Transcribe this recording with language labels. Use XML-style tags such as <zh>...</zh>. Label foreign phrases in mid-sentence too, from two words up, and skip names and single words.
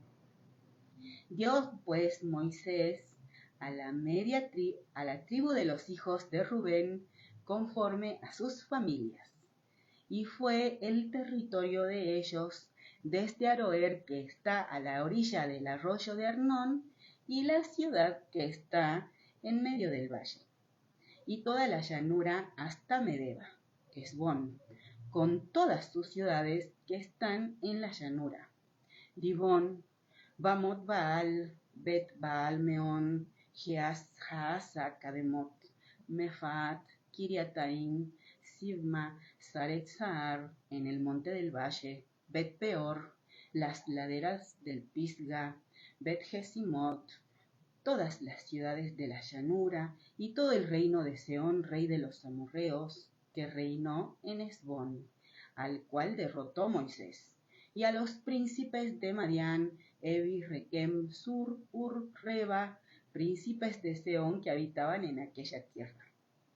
<es>Dio pues Moisés a la tribu de los hijos de Rubén conforme a sus familias, y fue el territorio de ellos desde Aroer, que está a la orilla del arroyo de Arnón, y la ciudad que está en medio del valle, y toda la llanura hasta Medeba, Hesbón, con todas sus ciudades que están en la llanura, Dibón, Bamot Baal, Bet Baal Meón, Haasa, Kademot, Mefaat, Kiriataim, Sibma, Saretzar, en el monte del valle, Bet Peor, las laderas del Pisga, Bet Jesimot, todas las ciudades de la llanura, y todo el reino de Sehón, rey de los amorreos, que reinó en Hesbón, al cual derrotó Moisés, y a los príncipes de Madián, Evi, Requem, Sur, Ur, Reba, príncipes de Sehón que habitaban en aquella tierra.</es>